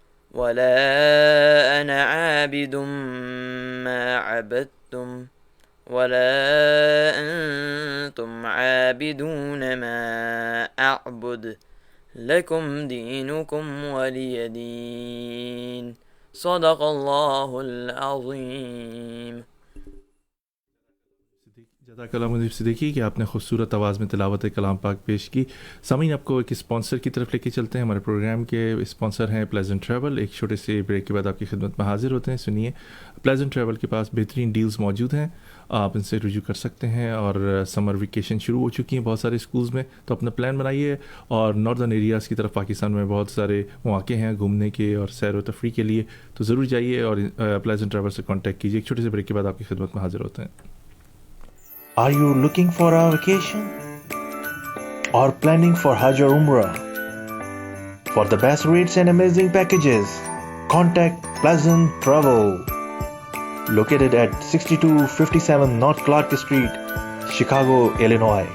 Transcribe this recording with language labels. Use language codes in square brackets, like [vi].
[ar] ولا أنا عابد ما عبدتم ولا أنتم عابدون ما أعبد لكم دينكم ولي دين صدق الله العظيم। [hi] जज़ाकल्लाह मुनीफ सिद्दीकी कि आपने खूबसूरत आवाज़ में तिलावत कलाम पाक पेश की। सामीन, आपको एक स्पॉन्सर की तरफ लेके चलते हैं। हमारे प्रोग्राम के स्पॉन्सर हैं प्लेजेंट ट्रैवल। एक छोटे से ब्रेक के बाद आपकी खिदमत में हाजिर होते हैं। सुनिए, प्लेजेंट ट्रैवल के पास बेहतरीन डील्स मौजूद हैं, आप इनसे रुजू कर सकते हैं। और समर वेकेशन शुरू हो चुकी हैं बहुत सारे स्कूल्स में, तो अपना प्लान बनाइए। और नॉर्दर्न एरियाज़ की तरफ पाकिस्तान में बहुत सारे मौके हैं घूमने के और सैर व तफरी के लिए, तो ज़रूर जाइए और प्लेजेंट ट्रैवल से कॉन्टैक्ट कीजिए। एक छोटे से ब्रेक के बाद आपकी खिदमत में हाजिर होते हैं। [en] Are you looking for a vacation or planning for Hajj or Umrah? For the best rates and amazing packages, contact Pleasant Travel, located at 6257 North Clark Street, Chicago, Illinois.